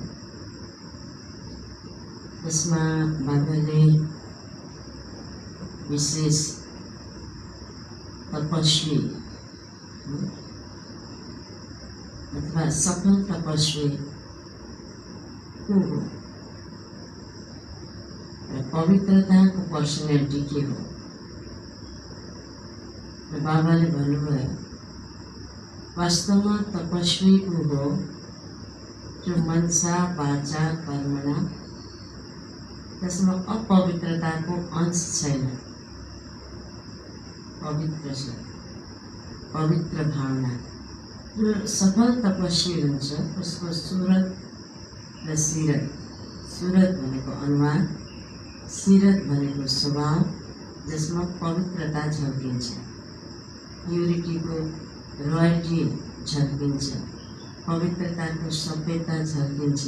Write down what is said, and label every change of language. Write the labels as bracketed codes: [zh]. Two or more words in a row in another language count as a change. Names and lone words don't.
[ne] त्यसमा बाबाले विशेष तपस्वी अथवा सफल तपस्वी को हो र पवित्रताको पर्सनालिटी के हो। र बाबाले भन्नुभयो वास्तवमा तपस्वी को हो जो मनसा वाचा कर्मणा त्यसमा अपवित्रताको अंश छैन, पवित्र छ, पवित्र भावना। जो सफल तपस्वी हुन्छ उसको सुरत र सिरत, सुरत भनेको अनुहार, सिरत भनेको स्वभाव जसमा पवित्रता झल्किन्छ, प्युरिटीको रोयल्टी झल्किन्छ, पवित्रताको सभ्यता झल्किन्छ।